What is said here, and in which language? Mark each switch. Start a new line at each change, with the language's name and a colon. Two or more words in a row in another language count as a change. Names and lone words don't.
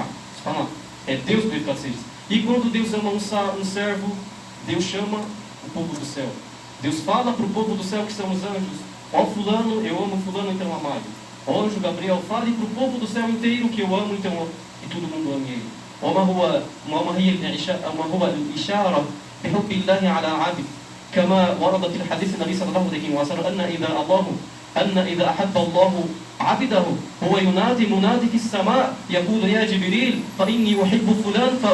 Portuguese: Fala, é Deus que deve ser. E quando Deus ama um servo, Deus chama o povo do céu. Deus fala para o povo do céu que são os anjos: ó fulano, eu amo fulano, então amado. Ó anjo Gabriel, fale para o povo do céu inteiro que eu amo, então que todo mundo ame ele.
Arabic: وما هو الإشارة بحب الله على عبد كما ورد في الحديث النبي صلى الله عليه وسلم أن إذا أحب الله عبده هو ينادي منادي في السماء يقول يا جبريل فإني أحب فلان